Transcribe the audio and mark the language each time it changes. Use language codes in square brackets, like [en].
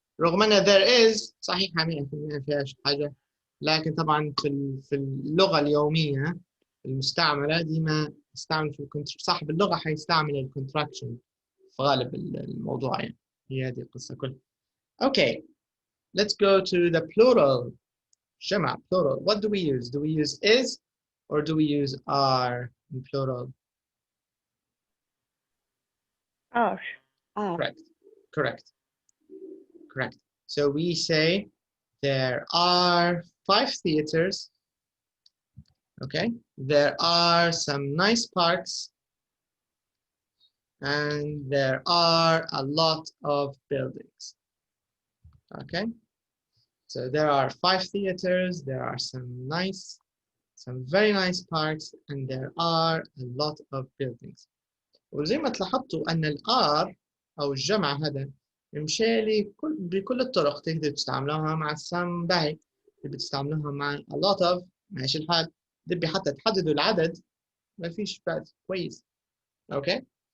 [ar] رغم ان there is صحيحة 100% ما فيهاش حاجة، لكن طبعا في اللغة اليومية المستعملة ديما يستعمل صاحب اللغة حيستعمل الكونتراكشن في غالب الموضوع يعني. هي هذه القصة كلها. [en] Okay, let's go to the plural. جمع plural. What do we use? Do we use is or do we use are in plural? are. Correct. Correct. Correct. So we say there are 5 theaters. Okay. There are some nice parks. And there are a lot of buildings. Okay. So there are 5 theaters. There are some very nice parks, and there are a lot of buildings. [ar] وزي ما تلاحظتوا أن الآر أو الجمع هذا يمشي لي بكل الطرق. تقدر تستعملوها مع some باهي، تقدر تستعملوها مع a lot of ماشي الحال، تبي حتى تحددوا العدد ما فيش بعد كويس. أوكي.